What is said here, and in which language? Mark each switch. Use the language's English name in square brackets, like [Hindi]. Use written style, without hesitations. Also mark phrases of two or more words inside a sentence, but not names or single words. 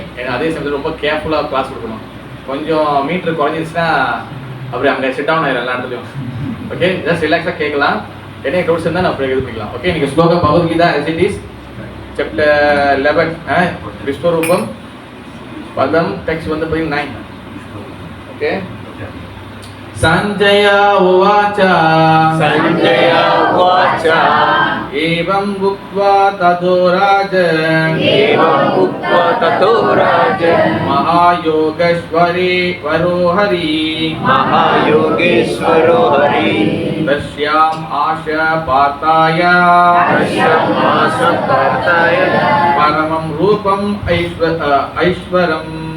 [Tamil] ஏன்னா அதே சமயத்தில் ரொம்ப கேர்ஃபுல்லாக கிளாஸ் கொடுக்கணும். கொஞ்சம் மீட்ரு குறைஞ்சிருச்சுன்னா அப்படி அங்கே [English] set down [Tamil] ஆயிடும் எல்லா இடத்துலையும். [English] OK, just [Tamil] ரிலாக்ஸாக கேட்கலாம். என்ன டவுட்ஸ் இருந்தால் நான் அப்புறம் இது பண்ணிக்கலாம். ஓகே, நீங்கள் ஸ்லோகம் பகவத்கீதா எஸ்இடிஸ் சாப்டர் 11 விஸ்வரூபம் பதம் டெக்ஸ்ட் வந்து 9. ஓகே, [Sanskrit] संजय उवाच एवं उक्त्वा ततो राजन् महायोगेश्वरो हरि तस्याम् आशपाताय परमं रूपम् ऐश्वरम्.